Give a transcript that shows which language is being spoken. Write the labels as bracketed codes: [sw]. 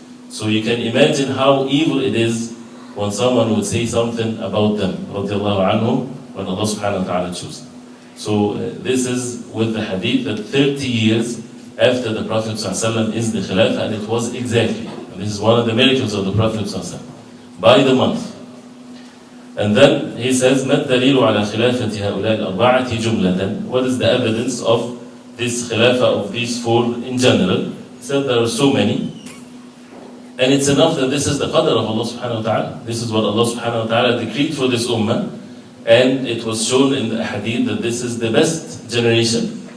[en] So you can imagine how evil it is when someone would say something about them radiallahu anhum when Allah subhanahu wa ta'ala chose them. So this is with the hadith that 30 years after the Prophet ﷺ is the Khilafah, and it was exactly. And this is one of the miracles of the Prophet ﷺ, by the month. [ar] And then he says, مَا الدَّلِيلُ عَلَى خِلَافَةِ هَؤُلَاءِ الْأَرْبَعَةِ جُمْلَةً. [en] What is the evidence of this Khilafah of these four in general? He said there are so many. And it's enough that this is the qadr of Allah subhanahu wa ta'ala. This is what Allah subhanahu wa ta'ala decreed for this ummah. And it was shown in the hadith that this is the best generation.